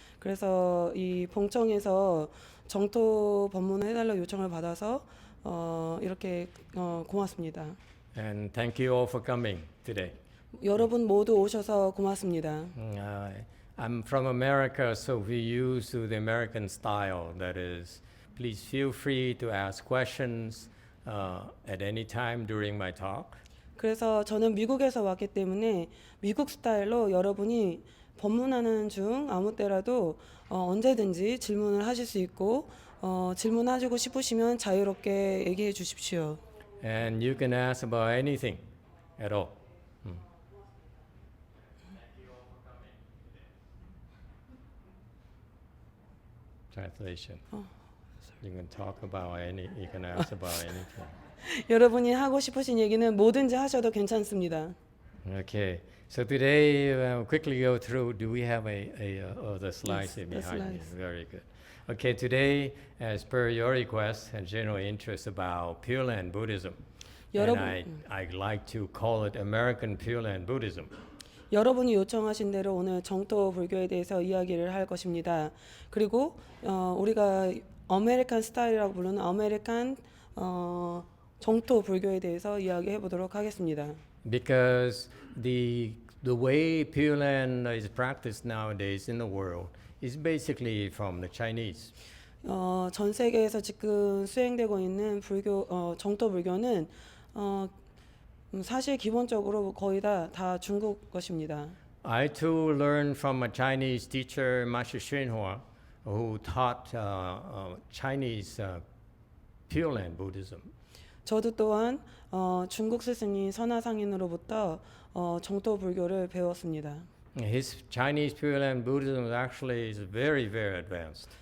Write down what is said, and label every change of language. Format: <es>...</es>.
<ko>그래서 이 봉청에서 정토 법문을 해달라고 요청을 받아서 이렇게 고맙습니다.</ko> <en>And thank you all for coming today.</en> <ko>여러분 모두 오셔서 고맙습니다.</ko> <en>I'm from America, so we use the American style. That is, please feel free to ask questions at any time during my talk.</en> <ko>그래서 저는 미국에서 왔기 때문에 미국 스타일로 여러분이 법문하는 중 아무 때라도 언제든지 질문을 하실 수 있고 질문하시고 싶으시면 자유롭게 얘기해 주십시오.</ko> <en>And you can ask about anything at all. Translation. You can talk about you can ask about anything.</en> <ko>여러분이 하고 싶으신 얘기는 뭐든지 하셔도 괜찮습니다.</ko> <en>Okay. So today, quickly go through. Do we have the slides Yes, the behind me? slides. Very good. Okay, today, as per your request and general interest about Pure Land Buddhism, and</en> <ko>여러분,</ko> <en>I'd like to call it American Pure Land Buddhism.</en> <ko>여러분이 요청하신 대로 오늘 정토 불교에 대해서 이야기를 할 것입니다. 그리고 우리가 아메리칸 스타일이라고 부르는 아메리칸 정토 불교에 대해서 이야기해 보도록 하겠습니다.</ko> <en>Because the way Pure Land is practiced nowadays in the world is basically from the Chinese.</en> <ko>전 세계에서 지금 수행되고 있는 정토 불교는 사실 기본적으로 거의 다 중국 것입니다.</ko> <en>I too learned from a Chinese teacher, Master Xinhua, who taught Chinese Pure Land Buddhism.</en> <ko>저도 또한 중국 스승인 선화상인으로부터 정토 불교를 배웠습니다.</ko> <en>His Chinese Pure Land Buddhism actually is very, very advanced.</en>